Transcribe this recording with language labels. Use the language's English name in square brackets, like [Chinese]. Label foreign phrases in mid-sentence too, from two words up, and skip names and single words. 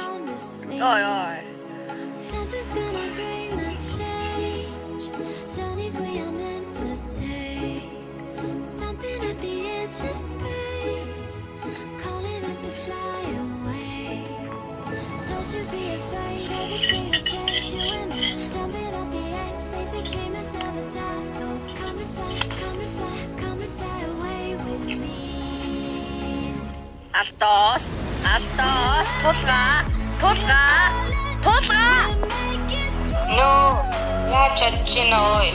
[Mongolian] Ой. [English] Something's gonna bring the change. Journeys we are meant to take. Something at the edge of space, calling us to fly away. Don't you be afraid, everything will change. You and me, jumping off the edge. They say dreamers never die, so come and fly, come and fly, come and fly away with me. [Mongolian] Алтоос, тулга. No, яаж чадчихна ой.